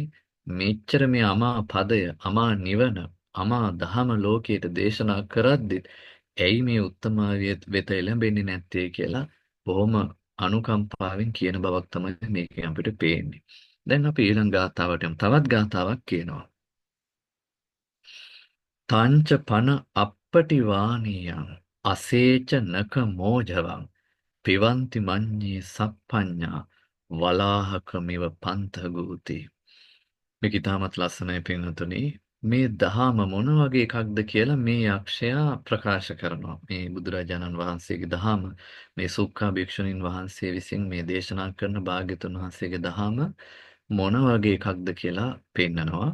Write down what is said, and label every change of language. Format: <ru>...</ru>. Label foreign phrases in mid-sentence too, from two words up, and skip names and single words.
<si>මෙච්චර මේ අමා පදය, අමා නිවන, අමා දහම ලෝකයට දේශනා කරද්දි ඇයි මේ උත්තමාවිය වෙත එළඹෙන්නේ නැත්තේ කියලා බොහොම අනුකම්පාවෙන් කියන බවක් තමයි මේකෙන් අපිට පේන්නේ. දැන් අපි ඊළඟ ගාථාවට යමු. තවත් ගාථාවක් කියනවා.</si> <pi>තංච පන අප්පටිවාණියං අසේච නක මෝජවං පිවන්ති මඤ්ඤේ සප්පඤ්ඤා වලාහකමිව පන්තගූති.</pi> <si>මේක ඉතාමත් ලස්සනයි පින්වතුනි. මේ දහම මොන වගේ එකක්ද කියලා මේ යක්ෂයා ප්‍රකාශ කරනවා. මේ බුදුරජාණන් වහන්සේගේ දහම, මේ සුක්ඛා භික්ෂුණීන් වහන්සේ විසින් මේ දේශනා කරන භාග්‍යතුන් වහන්සේගේ දහම මොන වගේ එකක්ද කියලා පෙන්නනවා.</si>